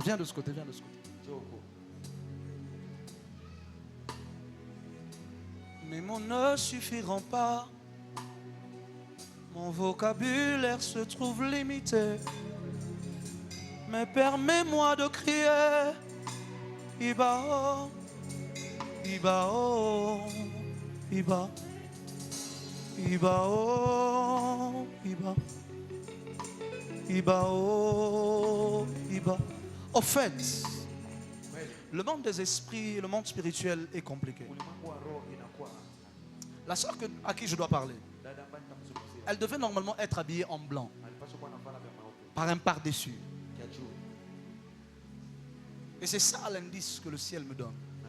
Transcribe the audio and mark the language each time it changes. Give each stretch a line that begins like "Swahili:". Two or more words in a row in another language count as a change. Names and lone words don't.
French: Viens de ce côté, viens de ce côté. Mes mots ne suffiront pas. Mon vocabulaire se trouve limité. Mais permets-moi de crier. Iba, Iba, oh, Iba, Iba, oh, Iba, Iba, oh, Iba. Au fait, le monde des esprits et le monde spirituel est compliqué. La sœur à qui je dois parler, elle devait normalement être habillée en blanc, par un par-dessus. Et c'est ça l'indice que le ciel me donne.